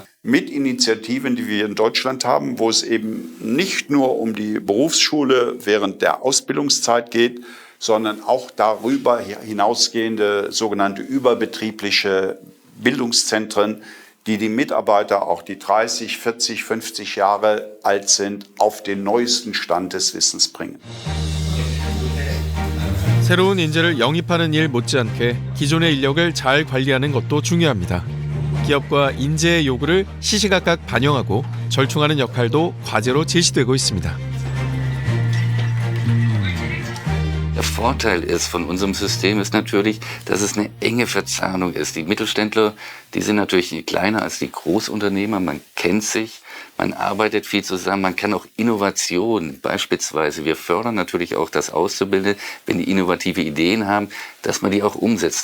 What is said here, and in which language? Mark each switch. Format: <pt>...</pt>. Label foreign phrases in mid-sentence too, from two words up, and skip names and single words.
<de>Mit Initiativen, die wir in Deutschland haben, wo es eben nicht nur um die Berufsschule während der Ausbildungszeit geht, sondern auch darüber hinausgehende sogenannte überbetriebliche Bildungszentren, die Mitarbeiter, auch die 30, 40, 50 Jahre alt sind, auf den neuesten Stand des Wissens bringen.</de> <ko>새로운 인재를 영입하는 일 못지않게 기존의 인력을 잘 관리하는 것도 중요합니다. 기업과 인재의 요구를 시시각각 반영하고 절충하는 역할도 과제로 제시되고 있습니다.</ko> <de>Vorteil ist von unserem System ist natürlich, dass es eine enge Verzahnung ist. Die Mittelständler, die sind natürlich kleiner als die Großunternehmer. Man kennt sich, man arbeitet viel zusammen, man kann auch Innovation, beispielsweise, wir fördern natürlich auch das Auszubildende, wenn die innovative Ideen haben, dass man die auch umsetzt.</de>